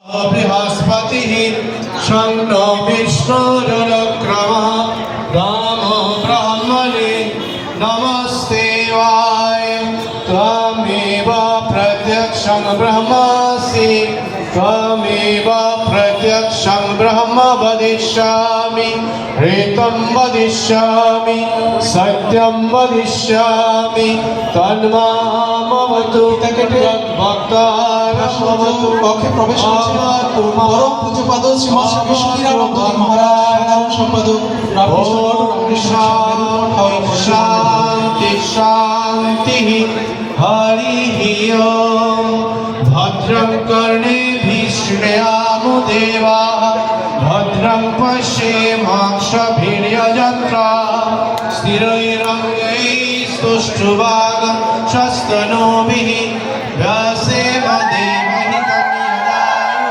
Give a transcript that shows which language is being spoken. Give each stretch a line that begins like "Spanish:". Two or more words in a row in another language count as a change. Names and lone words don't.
Sanskrit: बृहस्पतिः शन्नो विष्णुरुक्रमः रामो ब्रह्मणे नमस्ते वाय त्वमेव प्रत्यक्षं ब्रह्मासि त्वमेव प्रत्यक्षं ब्रह्म वदिष्यामि ऋतं वदिष्यामि सत्यं वदिष्यामि तन्मामवतु भक्तारमवतु
Bangla: কক্ষে প্রবেশ করছেন পরম পূজ্যপাদ শ্রীমৎ বিষ্ণুরানন্দ মহারাজ সাধারণ সম্পাদক
Sanskrit: शांति शांति हरिः ओम भद्रं कर्णेभिः शृणुयाम देवाः भद्रं पश्येमाक्षभिर्यजत्राः स्थिरैरङ्गैस्तुष्टुवागं शस्तनूभिः व्यासेन देवहि तन्यदायुः